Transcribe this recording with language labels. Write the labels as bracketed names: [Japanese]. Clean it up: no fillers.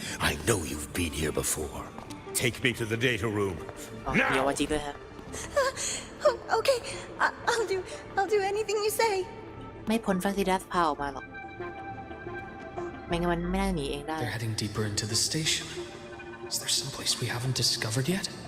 [English] I know you've been here before. Take me to the data room. [Thai] อ๋อเดี๋ยวว่าจริงด้วยฮะ [English] Okay, I'll do anything you say. [Thai] ไม่พ้นฟาซิดัสพาออกมาหรอกไม่งั้นมันไม่น่าหนีเองได้ [English] They're heading deeper into the station. Is there someplace we haven't discovered yet?